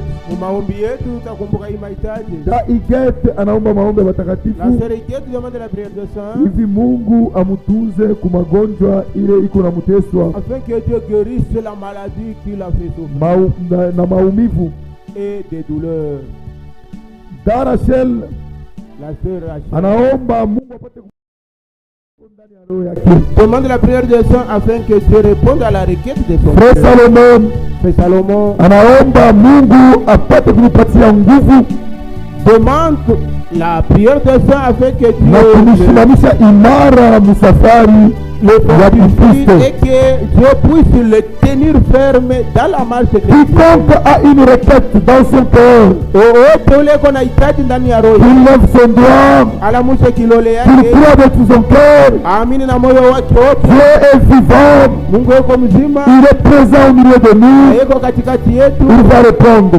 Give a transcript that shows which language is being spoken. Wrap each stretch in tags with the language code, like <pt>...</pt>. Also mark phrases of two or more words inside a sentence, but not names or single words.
<sw>Maombi yetu tutakumbuka hii mahitaji. Da Igete anaomba maombi matakatifu.</sw> <fr>La sœur Igete demande la prière de saint.</fr> <sw>Hivi Mungu amutunze kumagonjwa ile iko na muteswa.</sw> <fr>Afin que Dieu guérisse la maladie qui l'a fait souffrir.</fr> <sw>Na maumivu.</sw> <fr>Et des douleurs.</fr> <sw>Da Rachel.</sw> <fr>La sœur Rachel.</fr> <sw>Anaomba Mungu apate</sw> <fr>demande la prière de saint afin que Dieu réponde à la requête de son frère Salomon.</fr> <sw>Frère Salomon anaomba Mungu apate kumpatia nguvu.</sw> <fr>Demande la prière de saint afin que Dieu</fr> <sw>na kumsimamisha imara msafari ya Kristo</sw> <fr>et que Dieu puisse le tenir ferme dans la marche de Christ. Quiconque a une requête dans son cœur, il lève son doigt, il croit de tout son cœur. Dieu est vivant, il est présent au milieu de nous, il va répondre.</fr>